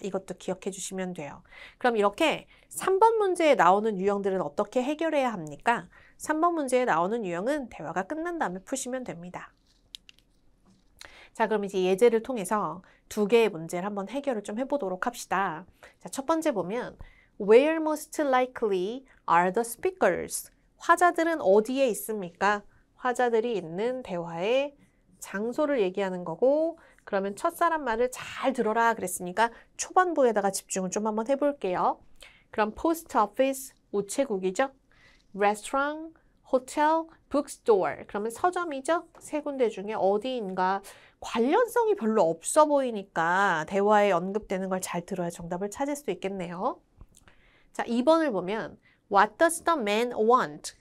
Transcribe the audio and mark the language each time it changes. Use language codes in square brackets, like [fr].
[ko] 이것도 기억해 주시면 돼요. 그럼 이렇게 3번 문제에 나오는 유형들은 어떻게 해결해야 합니까? 3번 문제에 나오는 유형은 대화가 끝난 다음에 푸시면 됩니다. 자, 그럼 이제 예제를 통해서 2개의 문제를 한번 해결을 좀 해보도록 합시다. 자, 첫 번째 보면 [en] Where most likely are the speakers? [ko] 화자들은 어디에 있습니까? 화자들이 있는 대화의 장소를 얘기하는 거고, 그러면 첫사람 말을 잘 들어라 그랬으니까 초반부에다가 집중을 좀 한번 해볼게요. 그럼 post office, 우체국이죠? restaurant, hotel, bookstore. 그러면 서점이죠? 3군데 중에 어디인가 관련성이 별로 없어 보이니까 대화에 언급되는 걸 잘 들어야 정답을 찾을 수 있겠네요. 자, 2번을 보면 [en] What does the man want?